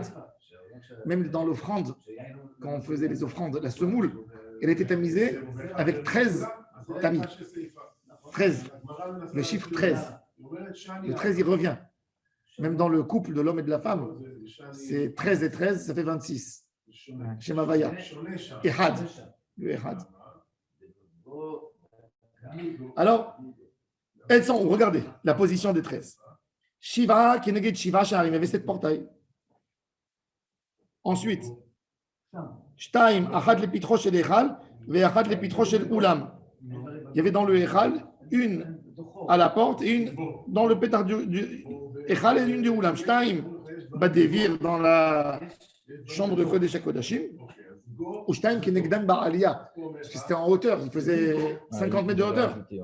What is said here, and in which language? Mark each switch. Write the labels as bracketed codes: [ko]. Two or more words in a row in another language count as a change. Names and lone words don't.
[fr] Même dans l'offrande, quand on faisait les offrandes, la semoule, elle était tamisée avec 13 tamis. 13. Le chiffre 13. Le 13, il revient. Même dans le couple de l'homme et de la femme, c'est 13 et 13, ça fait 26. [he] שם הויה אחד. [fr] Le Ehad. Alors, elles sont, regardez, la position des 13. [he] שבעה כנגד שבעה שערים, [fr] il y avait 7 portails. Ensuite, [he] שתים אחד לפתחו של היכל ואחד לפתחו של אולם. [fr] Il y avait dans le Echal une à la porte et une dans le pétard du Echal et une du Ulam. [he] שתים בדביר [fr] dans la chambre de [he] קודש הקודשים. ושתים כנגדן בעלייה. [fr] Parce que c'était en hauteur, il faisait 50 mètres de hauteur.